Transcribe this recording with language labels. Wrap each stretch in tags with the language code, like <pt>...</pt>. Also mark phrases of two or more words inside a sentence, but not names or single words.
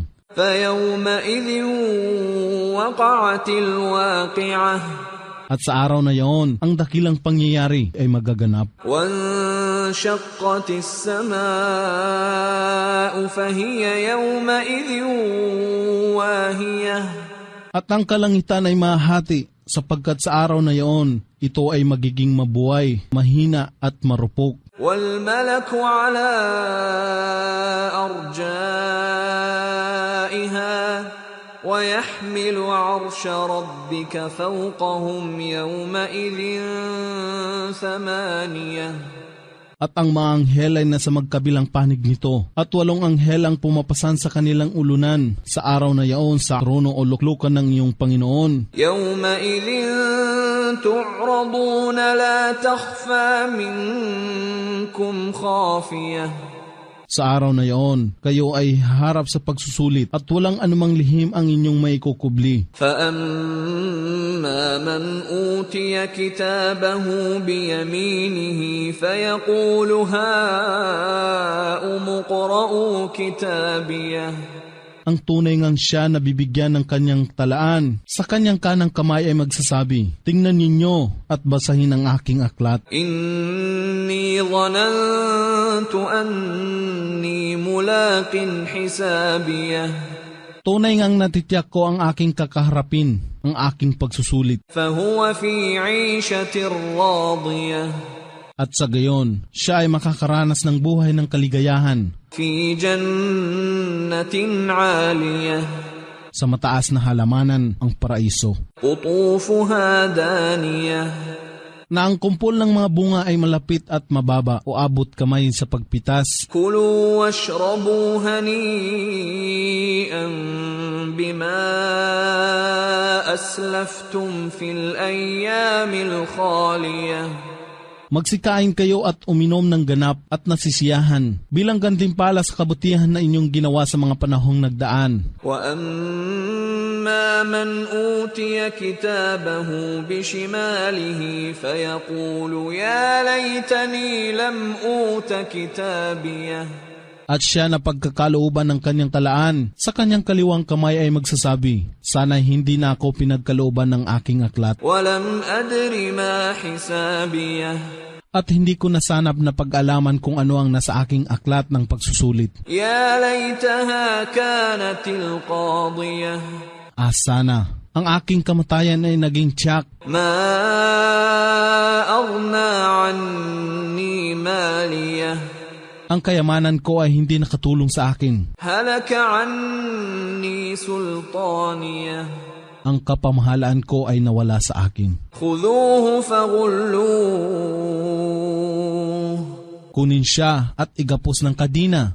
<ar>فَيَوْمَئِذٍ وَقَعَتِ الْوَاقِعَةُ.</ar> <tl>At sa araw na yaon, ang dakilang pangyayari ay magaganap.</tl> <ar>وَانشَقَّتِ السَّمَاءُ فَهِيَ يَوْمَئِذٍ وَاهِيَةٌ.</ar> <tl>At ang kalangitan ay mahati sapagkat sa araw na yaon, ito ay magiging mabuhay, mahina at marupok.</tl> <ar>وَالْمَلَكُ عَلَىٰ أَرْجَائِهَا وَيَحْمِلُ عَرْشَ رَبِّكَ فَوْقَهُمْ يَوْمَئِذٍ 8.</ar> <tl>At ang mga anghel ay nasa magkabilang panig nito, at 8 anghel ang pumapasan sa kanilang ulunan sa araw na yaon sa trono o luklukan ng iyong Panginoon.</tl> <ar>يَوْمَئِذٍ تُعْرَضُونَ لَا تَخْفَى مِنكُمْ خَافِيَةٌ.</ar> <tl>Sa araw na yaon, kayo ay harap sa pagsusulit at walang anumang lihim ang inyong maikukubli.</tl> <ar>فَأَمَّا مَنْ أُوتِيَ كِتَابَهُ بِيَمِينِهِ فَيَقُولُ هَاؤُمُ اقْرَءُوا كِتَابِيَهْ.</ar> <tl>Ang tunay ngang siya na bibigyan ng kanyang talaan. Sa kanyang kanang kamay ay magsasabi, tingnan ninyo at basahin ang aking aklat.</tl> <ar>إني ظننت أني ملاق حسابيه.</ar> <tl>Tunay ngang natitiyak ko ang aking kakaharapin, ang aking pagsusulit.</tl> <ar>فهو في عيشة راضية.</ar> <tl>At sa gayon, siya ay makakaranas ng buhay ng kaligayahan.</tl> <ar>في جنة عالية.</ar> <tl>Sa mataas na halamanan, ang paraiso.</tl> <ar>قطوفها دانية.</ar> <tl>Na ang kumpol ng mga bunga ay malapit at mababa o abot kamay sa pagpitas.</tl> <ar>كلوا واشربوا هنيئا بما أسلفتم في الأيام الخالية.</ar> <tl>Magsikain kayo at uminom ng ganap at nasisiyahan bilang gantimpala sa kabutihan na inyong ginawa sa mga panahong nagdaan.</tl> <ar>وأما من أوتي كتابه بشماله فيقول يا ليتني لم أوت كتابيه.</ar> <tl>At siya na pagkakalooban ng kanyang talaan, sa kanyang kaliwang kamay ay magsasabi, sana hindi na ako pinagkalooban ng aking aklat.</tl> <ar>ولم أدر ما حسابيه.</ar> <tl>At hindi ko nasanap na pag-alaman kung ano ang nasa aking aklat ng pagsusulit.</tl> <ar>يا ليتها كانت القاضية.</ar> <tl>Sana ang aking kamatayan ay naging tiyak.</tl> <ar>ما أغنى عني ماليه.</ar> <tl>Ang kayamanan ko ay hindi nakatulong sa akin.</tl> <ar>هلك عني سلطانيه.</ar> <tl>Ang kapamahalaan ko ay nawala sa akin.</tl> <ar>خذوه فغلوه.</ar> <tl>Kunin siya at igapos ng kadina.</tl>